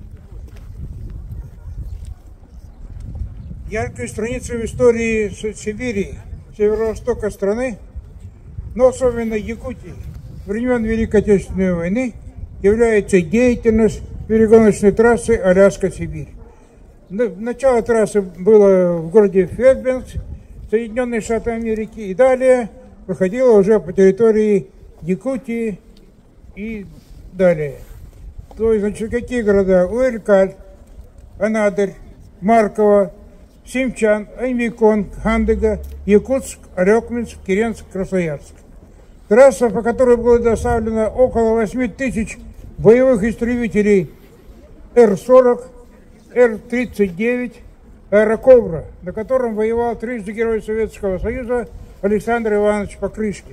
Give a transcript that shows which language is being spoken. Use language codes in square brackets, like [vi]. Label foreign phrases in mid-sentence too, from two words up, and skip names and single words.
[ru] Яркой страницей в истории Сибири, северо-востока страны, но особенно Якутии, времен Великой Отечественной войны, является деятельность перегоночной трассы Аляска-Сибирь. Начало трассы было в городе Фербенкс, Соединенные Штаты Америки, и далее проходила уже по территории Якутии и далее. То есть, значит, какие города? Уэлькаль, Анадырь, Марково, Симчан, Аймякон, Хандыга, Якутск, Арёкминск, Киренск, Красноярск. Трасса, по которой было доставлено около 8 тысяч боевых истребителей Р-40, Р-39, аэрокобра, на котором воевал трижды Герой Советского Союза Александр Иванович Покрышкин.